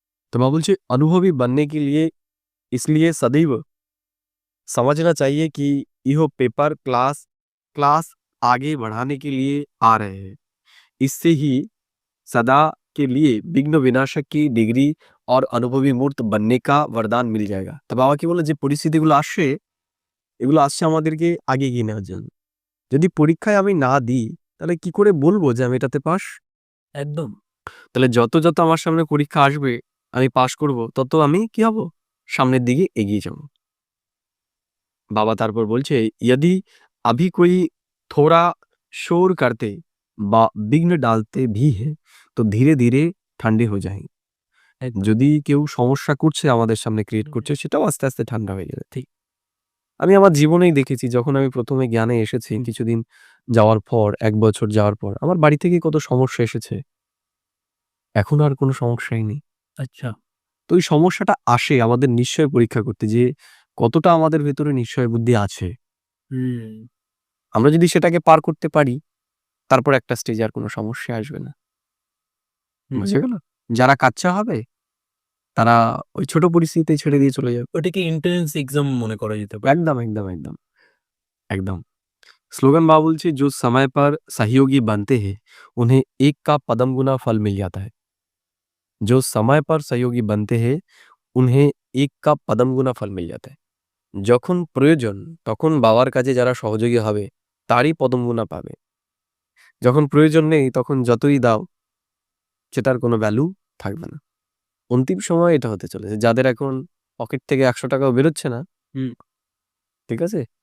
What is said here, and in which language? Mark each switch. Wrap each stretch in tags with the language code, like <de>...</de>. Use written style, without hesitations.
<hi>तो मैं बोलছি अनुभवी बनने के लिए इसलिए सदैव समझना चाहिए कि यह पेपर क्लास आगे बढ़ाने के लिए आ रहे हैं। इससे ही सदा के लिए विघ्न विनाशक की डिग्री और अनुभवी मूर्त बनने का वरदान मिल जाएगा।</hi> <bn>তো বাবা কি বলে যে পরিস্থিতিগুলো আসে, এগুলো আসছে আমাদেরকে আগে এগিয়ে নেওয়ার জন্য। যদি পরীক্ষায় আমি না দিই, তাহলে কি করে বলবো যে আমি এটাতে পাস? একদম। তাহলে যত আমার সামনে পরীক্ষা আসবে, আমি পাস করব, তত আমি কি হব? সামনের দিকে এগিয়ে যাব। बाबा तारपर बोलছে</bn> <hi>यदि अभी कोई थोड़ा शोर करते বা বিঘ্ন ডালতে भी है तो</hi> <bn>ধীরে ধীরে ঠান্ডা হয়ে যায়। একদম। যদি কেউ সমস্যা করছে আমাদের সামনে ক্রিয়েট করছে, সেটাও আস্তে আস্তে ঠান্ডা হয়ে যাবে। ঠিক। আমি আমার জীবনেই দেখেছি, যখন আমি প্রথমে জ্ঞানে এসেছি, কিছুদিন যাওয়ার পর, ১ বছর যাওয়ার পর আমার বাড়ি থেকে কত সমস্যা এসেছে। এখন আর কোনো সমস্যাই নেই। আচ্ছা। তো এই সমস্যাটা আসে আমাদের নিশ্চয় পরীক্ষা করতে, যে কতটা আমাদের ভেতরে নিশ্চয় বুদ্ধি আছে। হুম। আমরা যদি সেটাকে পার করতে পারি, তারপর একটা স্টেজে আর কোনো সমস্যা আসবে না। বুঝে গেল? যারা কাচ্চা হবে, তারা ওই ছোট পরিস্থিতিতে ছেড়ে দিয়ে চলে যাবে। ওটাকে এন্ট্রান্স এক্সাম মনে করা যেতে পারে। একদম, একদম, একদম, একদম।</bn> <hi>स्लोगन</hi> <bn>बा बोलছে</bn> <hi>जो समय पर सहयोगी बनते हैं, उन्हें एक का पदम गुना फल मिल जाता है। जो समय पर सहयोगी बनते हैं, उन्हें एक का पदम गुना फल मिल जाता है।</hi> <bn>যখন প্রয়োজন তখন বাবার কাজে যারা সহযোগী হবে, তারই পদম গুণা পাবে। যখন প্রয়োজন নেই, তখন যতই দাও, সেটার কোনো ভ্যালু থাকবে না। অন্তিম সময়ে এটা হতে চলেছে। যাদের এখন পকেট থেকে ৳১০০ বেরোচ্ছে না, ঠিক আছে?</bn>